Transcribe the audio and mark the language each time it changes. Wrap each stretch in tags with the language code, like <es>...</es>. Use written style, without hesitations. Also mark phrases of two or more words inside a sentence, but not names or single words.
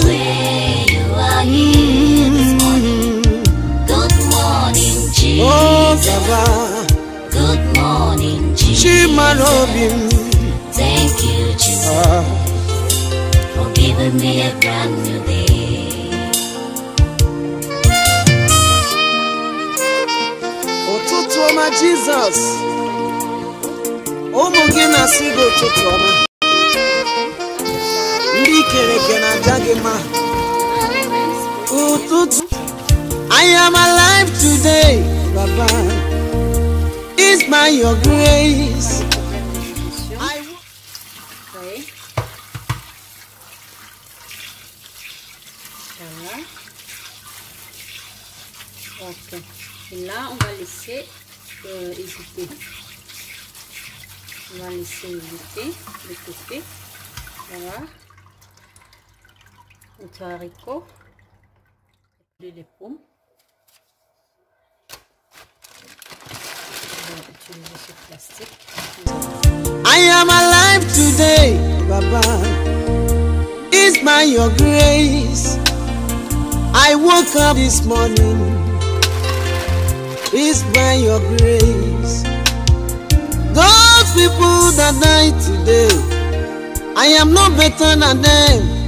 <en>where you are here this morning. Good morning, Jesus. Oh, Baba. Good morning, Jesus. Shima Robin. Thank you, Jesus, for giving me a brand new day.</en> <ig>Ụtụtụ ọma Jizọs. Ụmụ gị na-asị gị ụtụtụ ọma. Ndị kere eke na-aja gị mma. Ụtụtụ.</ig> <en>I am alive today, Baba. It's by your grace.</en> <fr>Oui. Voilà. Ok. Et là, on va laisser hésiter. On va laisser hésiter de côté. Voilà. Notre haricot. les pommes. On va utiliser ce plastique.</fr> <en>I am alive today, Baba. It's by your grace. I woke up this morning. It's by your grace. Those people that died today, I am no better than them.</en>